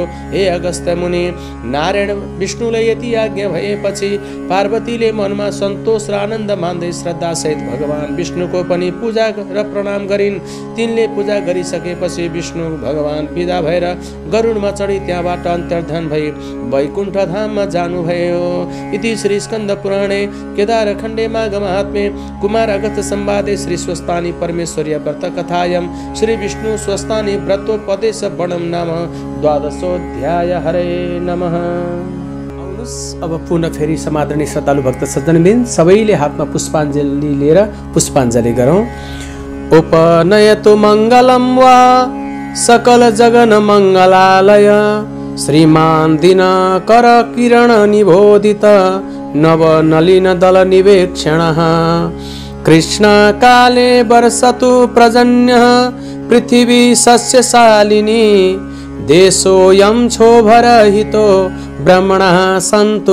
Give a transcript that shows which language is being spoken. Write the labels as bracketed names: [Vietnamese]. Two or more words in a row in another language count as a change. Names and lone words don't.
[Nepali] हे अगस्त्य मुनि, नारायण विष्णुले यति आज्ञा भएपछि पार्वतीले मनमा सन्तोष र आनन्द मान्दै श्रद्धासहित भगवान विष्णुको पनि पूजा र प्रणाम गरिन्। तिनले पूजा गरिसकेपछि विष्णु भगवान विदा भएर गरुडमा चढी त्यहाँबाट अन्तर्धान भई वैकुण्ठ धाममा जानुभयो। [Sanskrit] इति श्री स्कन्द पुराणे केदारखण्डे माघ महात्म्ये कुमार अगस्त्य संवादे श्री स्वस्थानी परमेश्वरी व्रत कथायां श्री विष्णु स्वस्थानी व्रतोपदेश वर्णम नाम 12 हरे नमः। [Nepali] अब पुनः फेरि समादरणीय श्रद्धालु भक्त सज्जनबिन सबैले हातमा पुष्पाञ्जली लिएर पुष्पाञ्जली गरौँ। [Sanskrit] उपनयतु मङ्गलं वा सकल जगन मङ्गलालय श्रीमान दिनकर किरण निबोधित नव नलिन दल निवेक्षणः कृष्ण काले वर्षतु प्रजन्य पृथिवी सस्यशालिनी देशोऽयं क्षोभरहितो ब्रह्मणः सन्तु